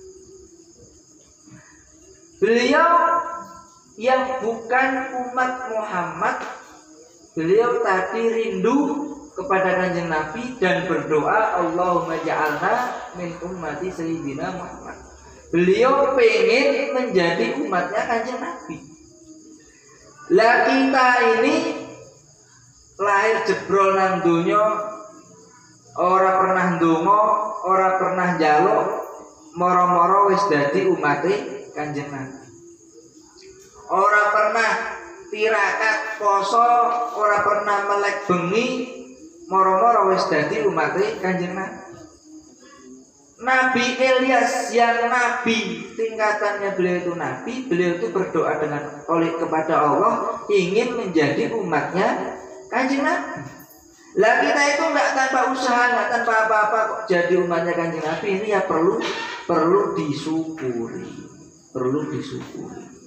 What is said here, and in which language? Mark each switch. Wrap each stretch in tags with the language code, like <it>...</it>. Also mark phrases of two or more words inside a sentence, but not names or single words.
<id>Beliau yang bukan umat Muhammad, beliau tadi rindu kepada Kanjeng Nabi dan berdoa,</id> <ar>اللهم اجعلنا من أمة سيدنا محمد.</ar> <id>Beliau pengen menjadi umatnya Kanjeng Nabi.</id> <jv>Lah kita ini lahir jebrol nang donya, ora pernah ndonga, ora pernah njaluk, moro-moro wis dadi umate Kanjeng Nabi. Ora pernah tirakat poso, ora pernah melek bengi, moro-moro wis dadi umate Kanjeng Nabi.</jv> <id>Nabi Ilyas yang nabi, tingkatannya beliau itu nabi, beliau itu berdoa kepada Allah ingin menjadi umatnya Kanjeng Nabi. Lah kita itu enggak tanpa usaha, enggak tanpa apa-apa kok jadi umatnya Kanjeng Nabi. Ini ya perlu disyukuri. Perlu disyukuri.</id>